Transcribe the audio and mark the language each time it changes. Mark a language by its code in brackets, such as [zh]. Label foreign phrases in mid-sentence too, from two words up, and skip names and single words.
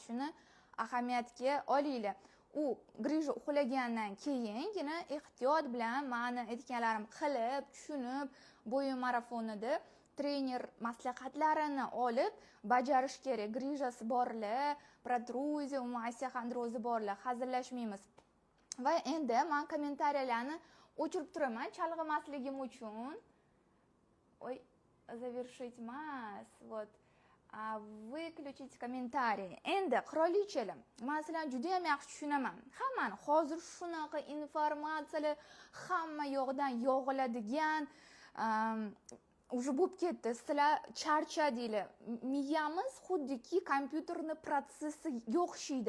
[uz] Shuni ahamiyatga olinglar. U grija uxlagandan keyingina ehtiyot bilan meni aytganlarim qilib, tushunib, bo'yin marafonida trener maslahatlarini olib bajarish kerak. Grijasi borlar, protruziya, osteoxondrozi borlar, hazillashmaymiz. Va endi men kommentariyalarni o'chirib turaman chalg'imasligim uchun. [ru] Ой, завершить mas. Вот. Выключить комментарий. [uz] Endi qirolichalar, men sizlarni juda ham yaxshi tushunaman. Hammani hozir shunaqa informatsiyalar hamma yoqdan yog'iladigan уже bo'lib ketdi. Sizlar charchadinglar. Miyamiz xuddiki kompyuterni protsessi o'xshaydi.